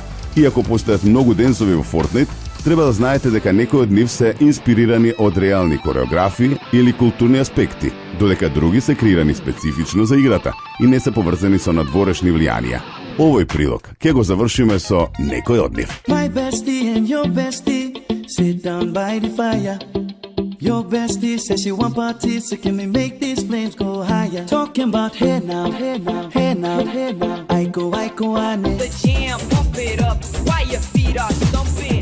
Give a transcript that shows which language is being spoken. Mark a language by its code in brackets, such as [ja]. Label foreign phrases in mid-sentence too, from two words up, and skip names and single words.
[mk] Иако постојат многу денсови во Fortnite, треба да знаете дека некои од нив се инспирирани од реални кореографии или културни аспекти, додека други се креирани специфично за играта и не се поврзани со надворешни влијанија. Овој прилог ќе го завршиме со некој од нив. [en] My bestie and your bestie sit down by the fire. Your bestie says she want parties, so can we make these flames go higher? Talking about hey now, hey now, hey now, hey now. I go, I need. The jam, pump it up while your feet are thumping.